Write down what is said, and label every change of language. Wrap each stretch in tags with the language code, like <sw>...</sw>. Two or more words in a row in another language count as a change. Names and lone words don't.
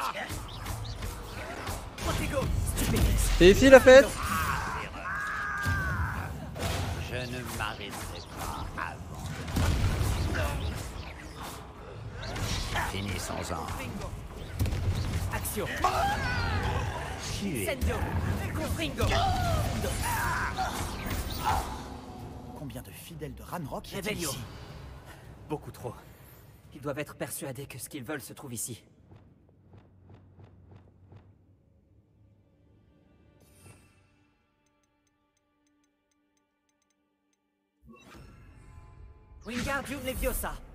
<fr>C'est ici la fête? Je ne m'arrêterai pas avant. Finissons-en. Action. Tuez. Incendio. Confringo. Combien de fidèles de Ranrock y a-t-il Revelio. ici? Beaucoup trop. Ils doivent être persuadés que ce qu'ils veulent se trouve ici. Wingardium Leviosa.</fr>